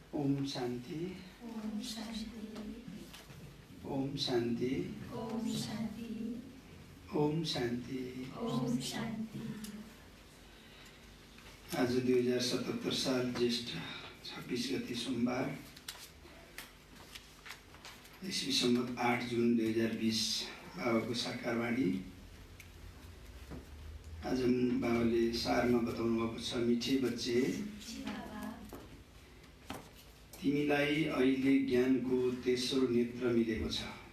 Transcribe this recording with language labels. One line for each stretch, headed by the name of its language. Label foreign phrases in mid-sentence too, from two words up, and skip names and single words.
Sanskrit: ओम शांति ओम शांति ओम शांति ओम शांति ओम शांति ओम शांति।
Nepali: आज 2077 साल ज्येष्ठ 26 गते सोमबार, ईस्वी संवत 8 जुन 2020 बाबाको साकारवाणी। आज बाबाले सारमा बताउनु भएको छ,
Hindi: मिठे बच्चे
Nepali: तिमीलाई अहिले ज्ञानको तेस्रो नेत्र मिलेको छ।